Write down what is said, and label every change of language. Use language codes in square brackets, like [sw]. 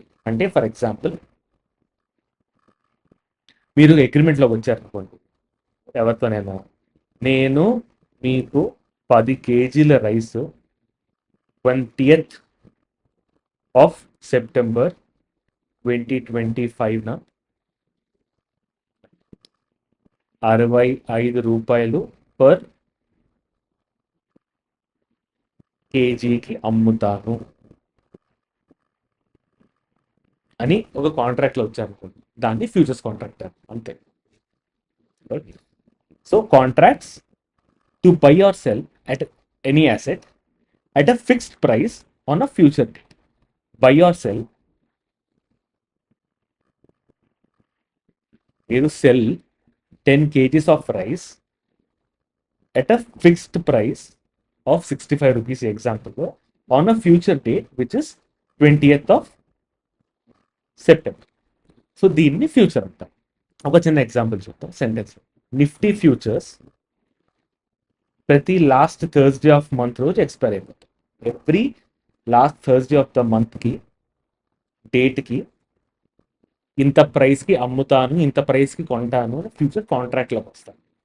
[te] అంటే for example మీరు అగ్రిమెంట్లోకి వచ్చారనుకోండి ఎవరితోనైనా, నేను మీకు 10 కేజీల రైస్ 20th ఆఫ్ సెప్టెంబర్ 2025న 65 రూపాయలు పర్ కేజీకి అమ్ముతాను అని ఒక కాంట్రాక్ట్లో వచ్చారనుకోండి, దాన్ని ఫ్యూచర్స్ కాంట్రాక్ట్ అంతే. [en] So contracts to buy or sell at any asset at a fixed price on a future date. Buy or sell, you sell 10 kgs of rice at a fixed price of 65 rupees example on a future date which is 20th of September. [te] So దీన్ని future అంటాం. ఒక చిన్న example చూద్దాం sentence. Nifty futures ప్రతి last Thursday of month రోజు expire అయిపోతుంది. Every last Thursday of the మంత్కి డేట్కి ఇంత ప్రైస్కి అమ్ముతాను, ఇంత ప్రైస్కి కొంటాను అని ఫ్యూచర్ కాంట్రాక్ట్లోకి వస్తాను.